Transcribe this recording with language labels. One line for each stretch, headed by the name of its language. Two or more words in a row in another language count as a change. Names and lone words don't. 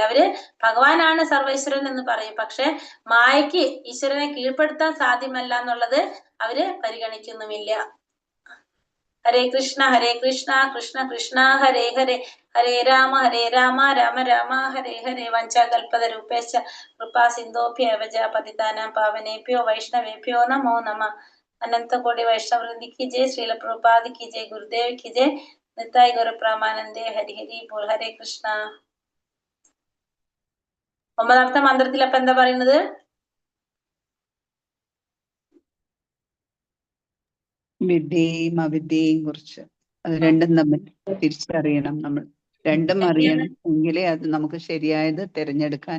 Malayalam: അവര് ഭഗവാനാണ് സർവേശ്വരൻ എന്ന് പറയും. പക്ഷെ മായയ്ക്ക് ഈശ്വരനെ കീഴ്പ്പെടുത്താൻ സാധ്യമല്ല എന്നുള്ളത് അവര് പരിഗണിക്കുന്നുമില്ല.
Sanskrit: ഹരേ കൃഷ്ണ കൃഷ്ണ കൃഷ്ണ ഹരേ ഹരേ, ഹരേ രാമ രാമ രാമ ഹരേ ഹരേ. വഞ്ചാകൽപതരൂപേശ്ച കൃപാ സിന്ധോഭ്യേവ പതിതാനാം പാവനേഭ്യോ വൈഷ്ണവേഭ്യോ നമോ നമഃ.
Hindi: अनंत कोटि वैष्णव वृंद की जय, श्रील प्रभुपाद की जय, गुरुदेव की जय, निताई गौर प्रामानंदे, हरि हरि बोल. हरे കൃഷ്ണ.
Malayalam: ഒമ്പതാമത്തെ മന്ത്രത്തിൽ അപ്പൊ എന്താ പറയുന്നത്? വിദ്യയും അവിദ്യയും കുറിച്ച്, അത് രണ്ടും തമ്മിൽ തിരിച്ചറിയണം. നമ്മൾ രണ്ടും അറിയണം, എങ്കിലേ അത് നമുക്ക് ശരിയായത് തിരഞ്ഞെടുക്കാൻ.